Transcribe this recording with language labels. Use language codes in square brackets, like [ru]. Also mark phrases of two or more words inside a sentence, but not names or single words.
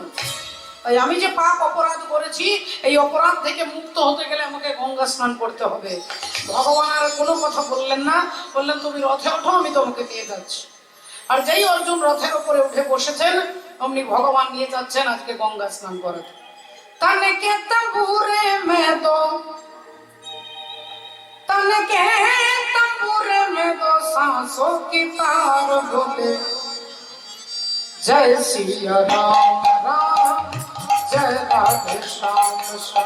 [bn] তাই আমি যে পাপ অপরাধ করেছি, এই অপরাধ থেকে মুক্ত হতে গেলে আমাকে গঙ্গা স্নান করতে হবে। ভগবান আর কোনো কথা বললেন না, বললেন, তুমি রথে ওঠো, আমি তোমাকে নিয়ে যাচ্ছি। আর যেই অর্জুন রথের উপরে উঠে বসেছেন, অমনি ভগবান নিয়ে যাচ্ছেন আজকে গঙ্গা স্নান করাতে। [hi] तन के तंबूरे में दो, तन के तंबूरे में दो सांसों की तार बोले, जय सिया राम राम, जय राधे श्याम श्याम।